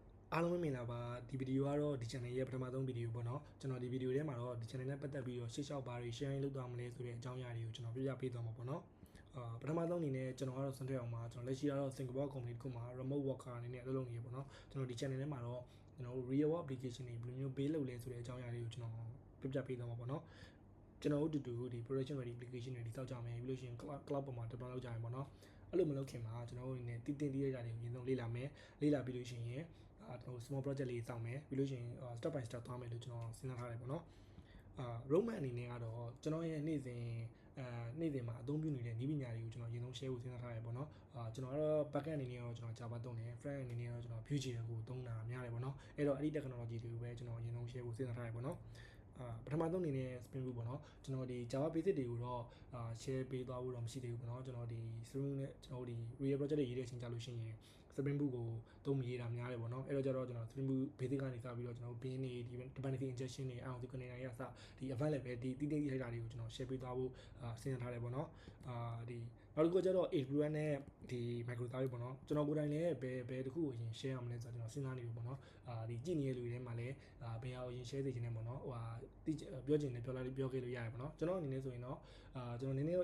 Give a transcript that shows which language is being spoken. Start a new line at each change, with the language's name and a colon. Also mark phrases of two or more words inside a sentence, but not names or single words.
Burmese: အားလုံးပဲမင်္ဂလာပါဒီဗီဒီယိုကတော့ဒီ channel ရဲ့ပထမဆုံးဗီဒီယိုပေါ့နော်ကျွန်တော်ဒီဗီဒီယိုထဲမှာတော့ဒီ channel နဲ့ပတ်သက်ပြီးတော့ရှေ့လျှောက်ပါတွေ sharing လုပ်သွားမလဲဆိုတဲ့အကြောင်းအရာတွေကိုကျွန်တော်ပြပြပေးသွားမှာပေါ့နော်ပထမဆုံးအနေနဲ့ကျွန်တော် ကတော့စံထွက်အောင်မှာကျွန်တော်လက်ရှိကတော့ Singapore company တစ်ခုမှာ
English: remote worker
Burmese: အနေနဲ့အလုပ်လုပ်နေရပေါ့နော်ကျွန်တော်ဒီ channel ထဲမှာတော့ကျွန်တော်
English: real world application
Burmese: တွေဘယ်လိုမျိုး build လုပ်လဲဆိုတဲ့အကြောင်းအရာ တွေကိုကျွန်တော်ပြပြပေးသွားမှာပေါ့နော်ကျွန်တော်တို့ဒီ
English: production ready application
Burmese: တွေတိစောက်ကြမယ်ပြီးလို့ရှိရင် cloud ပေါ်မှာ deploy လုပ်ကြမယ်ပေါ့နော်အဲ့လိုမလုပ်ခင်မှာကျွန်တော်တို့အနေနဲ့တည်ရကြတယ်အရင်ဆုံးလေ့လာမယ်လေ့လာပြီးလို့ရှိရင်ကျွန်တော်
English: small project
Burmese: လေးစောင့်မယ်ပြီးလို့ရှိရင်
English: step by step
Burmese: သွားမယ်လို့ကျွန်တော်စဉ်းစားထားတယ်ပေါ့နော်roadmap အနေနဲ့ကတော့ကျွန်တော်ရဲ့နေ့စဉ်မှာအသုံးပြုနေတဲ့နည်းပညာတွေကိုကျွန်တော်အရင်ဆုံး share ဖို့စဉ်းစားထားတယ်ပေါ့နော်ကျွန်တော်ကတော့ backend အနေနဲ့တော့ကျွန်တော် Java သုံးတယ်
English: front end
Burmese: အနေနဲ့တော့ကျွန်တော် Vue.js ကိုသုံးတာများတယ်ပေါ့နော်အဲ့တော့အဲ့ဒီ technology တွေကိုပဲကျွန်တော်အရင်ဆုံး share ဖို့စဉ်းစားထားတယ်ပေါ့နော်ပထမဆုံးအနေနဲ့ Spring Boot ပေါ့နော်ကျွန်တော်ဒီ Java basic တွေကိုတော့share ပေးသွားဖို့တော့မရှိသေးဘူးပေါ့နော်ကျွန်တော်ဒီ Spring Boot နဲ့ကျွန်တော်ဒီ real project တွေရေးတဲ့အချိန်ကြာလို့ရှိရင် Spring Boot ကိုသုံးမရေးတာများတယ်ပေါ့နော်အဲ့တော့ကျတော့ကျွန်တော် Spring Boot basic ကနေစပြီးတော့ကျွန်တော် bin တွေဒီ
English: dependency injection
Burmese: တွေ
English: IoT container
Burmese: တွေအစဒီ
English: advanced level
Burmese: ဒီတိထိုက်တာတွေကိုကျွန်တော် share ပေးသွားဖို့စဉ်းစားထားတယ်ပေါ့နော်ဒီနောက်တစ်ခုကျတော့ AWS နဲ့ဒီ Microservice ပေါ့နော်ကျွန်တော်ကိုယ်တိုင်လည်းဘယ်တစ်ခုကိုအရင် share အောင်မလဲဆိုတော့ကျွန်တော်စဉ်းစားနေပြီပေါ့နော်ဒီကြည့်နေတဲ့လူတွေထဲမှာလည်းဘယ်ဟာကိုအရင် share စေချင်တယ်ပေါ့နော်ပြောချင်တယ်ပြောခဲ့လို့ရတယ်ပေါ့နော်ကျွန်တော်အနေနဲ့ဆိုရင်တော့ကျွန်တော်နည်းနည်းတော့